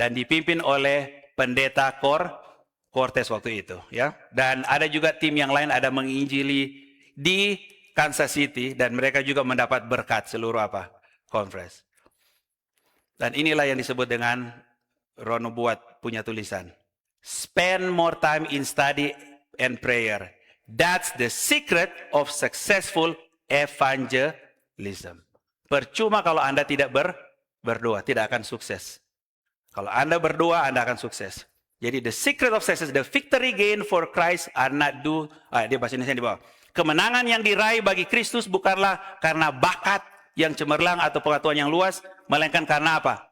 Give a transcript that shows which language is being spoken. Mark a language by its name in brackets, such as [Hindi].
[Indonesian] Dan dipimpin oleh pendeta Cortez waktu itu. Ya. Dan ada juga tim yang lain ada menginjili di Kansas City. Dan mereka juga mendapat berkat seluruh conference. Dan inilah yang disebut dengan Roh Nubuat punya tulisan. [English] Spend more time in study and prayer. That's the secret of successful evangelism. [Indonesian] Percuma kalau Anda tidak berdoa, tidak akan sukses. Kalau Anda berdoa, Anda akan sukses. Jadi [English] the secret of success, the victory gain for Christ are not [Indonesian] dia bahasa Indonesia di bawah. Kemenangan yang diraih bagi Kristus bukanlah karena bakat yang cemerlang atau pengetahuan yang luas, melainkan karena apa?